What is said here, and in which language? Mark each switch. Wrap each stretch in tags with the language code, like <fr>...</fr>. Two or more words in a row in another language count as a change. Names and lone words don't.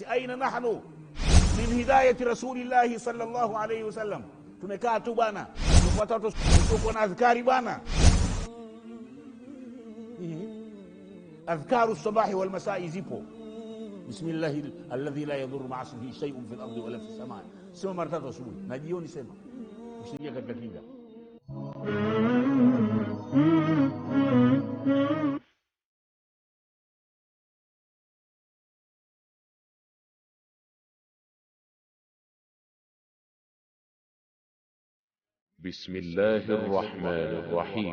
<ar>أين نحن من هداية رسول الله صلى الله عليه وسلم?</ar> <sw>Tumekaa tu bwana, tufuata tuko na adhkari bwana.</sw> <ar>أذكار الصباح والمساء zipo. بسم الله الذي لا يضر مع اسمه شيء في الأرض ولا في السماء.</ar> <sw>Sema mara 3 asubuhi na jioni, sema usiingie katika kinga.</sw> <ar>بسم الله الرحمن الرحيم.</ar>